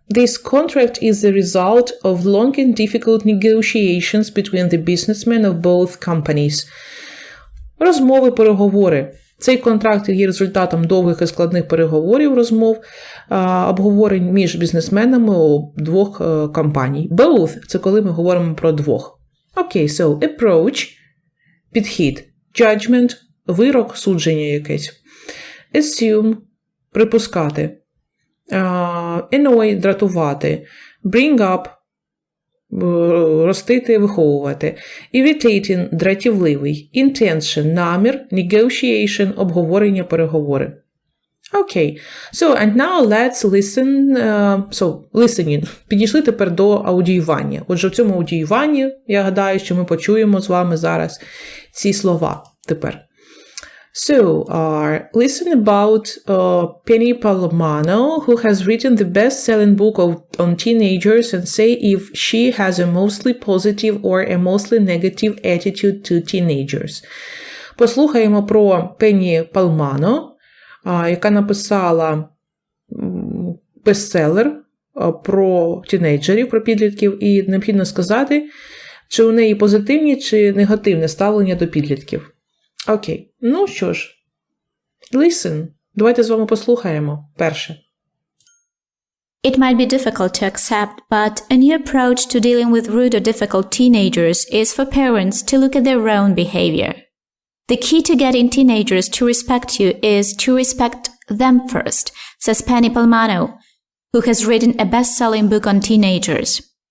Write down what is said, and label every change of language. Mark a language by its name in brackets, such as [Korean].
[English] This contract is the result of long and difficult negotiations between the businessmen of both companies. [Ukrainian] Розмови, переговори. Цей контракт є результатом довгих і складних переговорів, розмов, обговорень між бізнесменами двох компаній. Both – це коли ми говоримо про двох. Окей, so approach – підхід. Judgment – вирок, судження якесь. Assume – припускати. Annoy – дратувати, bring up – ростити, виховувати, irritating – дратівливий, intention – намір, negotiation – обговорення, переговори. [English] Okay, so and now let's listen, listening. [Ukrainian] Підійшли тепер до аудіювання. Отже, в цьому аудіюванні, я гадаю, що ми почуємо з вами зараз ці слова тепер. [English] So, listen about Penny Palomano, who has written the best-selling book on teenagers, and say if she has a mostly positive or a mostly negative attitude to teenagers. [Ukrainian] Послухаємо про Пенні Палмано, яка написала бестселер про тінейджерів, про підлітків, і необхідно сказати, чи у неї позитивні, чи негативне ставлення до підлітків. Окей, ну що ж, listen, давайте з вами послухаємо перше. [English] It might be difficult to accept, but a new approach to dealing with rude or difficult teenagers is for parents to look at their own behavior. The key to getting teenagers to respect you is to respect them first, says Penny Palmano, who has written a best-selling book on teenagers.